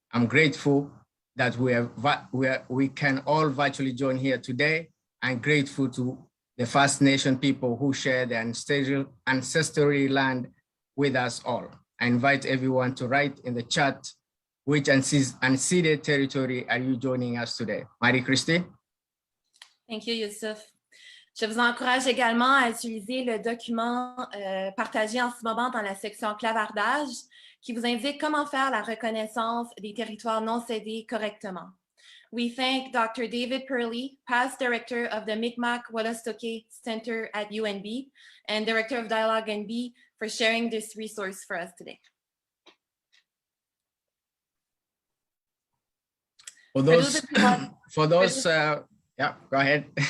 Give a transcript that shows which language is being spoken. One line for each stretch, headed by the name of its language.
English: I'm grateful that we can all virtually join here today. I'm grateful to the First Nation people who share the ancestral land with us all. I invite everyone to write in the chat which unceded territory are you joining us today. Marie-Christine? Thank you, Yusuf.
French: Je vous encourage également à utiliser le document partagé en ce moment dans la section clavardage qui vous indique comment faire la reconnaissance des territoires non cédés correctement.
English: We thank Dr. David Purley, past director of the Mi'kmaq-Wolastoqey Center at UNB and director of Dialogue NB for sharing this resource for us today. For those, yeah, go ahead.